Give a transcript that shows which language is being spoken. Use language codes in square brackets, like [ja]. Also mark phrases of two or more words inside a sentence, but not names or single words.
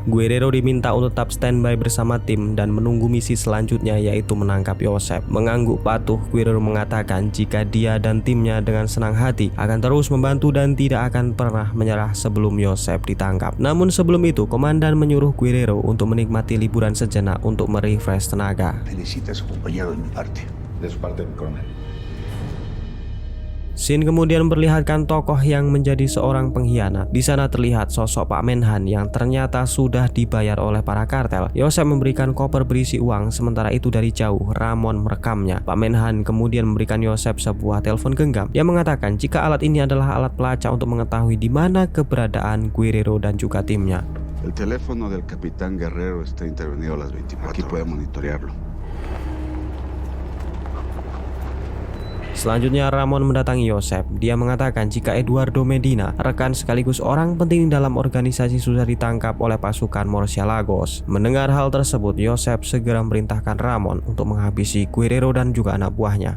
[id] Guerrero diminta untuk tetap standby bersama tim dan menunggu misi selanjutnya yaitu menangkap Joseph. Mengangguk patuh, Guerrero mengatakan jika dia dan timnya dengan senang hati akan terus membantu dan tidak akan pernah menyerah sebelum Joseph ditangkap. Namun sebelum itu, komandan menyuruh Guerrero untuk menikmati liburan sejenak untuk merefresh tenaga. [es] Felicita a su compañero de mi parte. De su parte, mi coronel. [id] Scene kemudian memperlihatkan tokoh yang menjadi seorang pengkhianat. Di sana terlihat sosok Pak Menhan yang ternyata sudah dibayar oleh para kartel. Joseph memberikan koper berisi uang, sementara itu dari jauh Ramon merekamnya. Pak Menhan kemudian memberikan Joseph sebuah telepon genggam yang mengatakan jika alat ini adalah alat pelacak untuk mengetahui di mana keberadaan Guerrero dan juga timnya. [es] El teléfono del capitán Guerrero está intervenido a las 24. Aquí puede monitorearlo. [id] Selanjutnya Ramon mendatangi Joseph. Dia mengatakan jika Eduardo Medina, rekan sekaligus orang penting dalam organisasi, sudah ditangkap oleh pasukan Murciélagos. Mendengar hal tersebut, Joseph segera memerintahkan Ramon untuk menghabisi Guerrero dan juga anak buahnya.